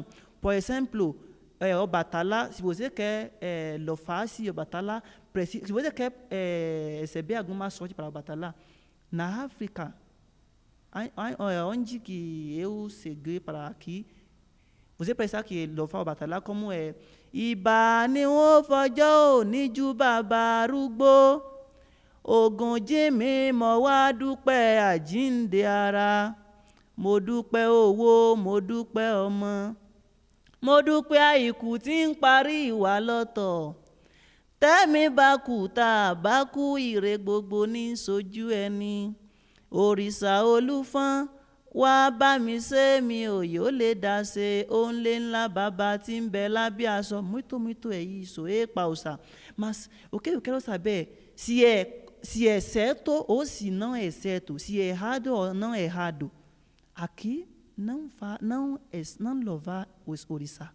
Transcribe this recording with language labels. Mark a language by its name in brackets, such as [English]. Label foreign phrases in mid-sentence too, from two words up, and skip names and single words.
[Portuguese] Por exemplo, Obatala, se você quer Loface, Obatala, se você quer receber alguma sorte para Obatala, na África, onde que eu segui para aqui, você precisa que Lofa Obatala como é [Yoruba] Iba ni o fojo ni ju baba arúgbó, Ògùn jímì mo wá dúpẹ́ àjíǹde ara, mo dúpẹ́ owó, mo dúpẹ́ ọmọ, mo dúpẹ́ àìkú tí ń parí ìwà lọ́tọ̀, tẹ́mi bá kú tá a bá kú ire gbogbo ní sojú ẹni, òrìṣà olúfọ́n [Portuguese] Muito é isso, é pausa. Mas o que eu quero saber, se é certo ou se não é certo, se é errado ou não é errado. Aqui não louvar os orixás.